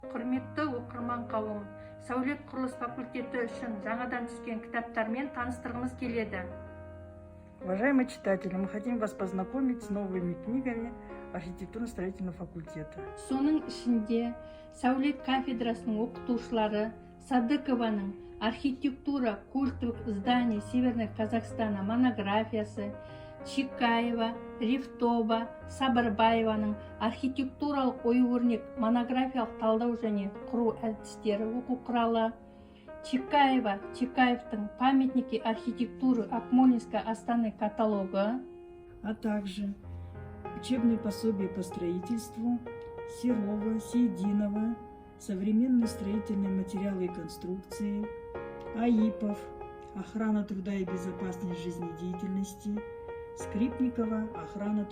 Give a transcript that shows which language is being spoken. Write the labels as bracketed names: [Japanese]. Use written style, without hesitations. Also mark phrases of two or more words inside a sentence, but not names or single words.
[Kazakh] Құрметті оқырман қауым, сәулет құрылыс факультеті үшін жаңадан түскен кітаптармен таныстырғымыз келеді. [Russian] Уважаемые читатели, мы хотим вас познакомить с новыми книгами архитектурно-строительного факультета. [Kazakh] Соның ішінде сәулет кафедрасының оқытушылары Садыкованың архитектура культовых зданий Северной Казахстана монографиясы, Чикаева, Рифтова, Сабырбаеваның архитектуралық ою-өрнек монографиялық талдау және құру әдістері оқу құралы, Чикаевтың памятники архитектуры Акмолинской Астаны каталогы, [Russian] А также учебные пособия по строительству Серова, Сейдинова, современные строительные материалы и конструкции, Аипов, охрана труда и безопасность жизнедеятельности, Скрипникова, охрана труда.